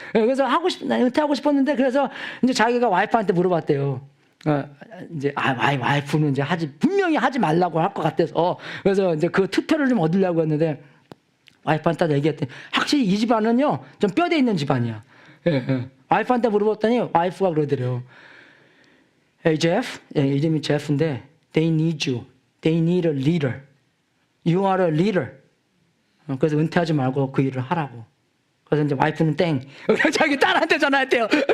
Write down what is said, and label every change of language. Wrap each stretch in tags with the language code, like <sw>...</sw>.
<ko>그래서 은퇴하고 싶었는데, 그래서 이제 자기가 와이프한테 물어봤대요. 이제 와이프는 이제 분명히 하지 말라고 할 것 같아서, 그래서 이제 그 투표를 좀 얻으려고 했는데, 와이프한테 얘기했더니 확실히 이 집안은요 좀 뼈대 있는 집안이야. 예. 와이프한테 물어봤더니 와이프가 그러더래요.</ko> <en>Jeff,</en> <ko>이름이 Jeff인데</ko> <en>they need you. They need a leader. You are a leader.</en> <ko>그래서 은퇴하지 말고 그 일을 하라고. 그래서 이제 와이프는 땡. 자기 딸한테 전화했대요.</ko>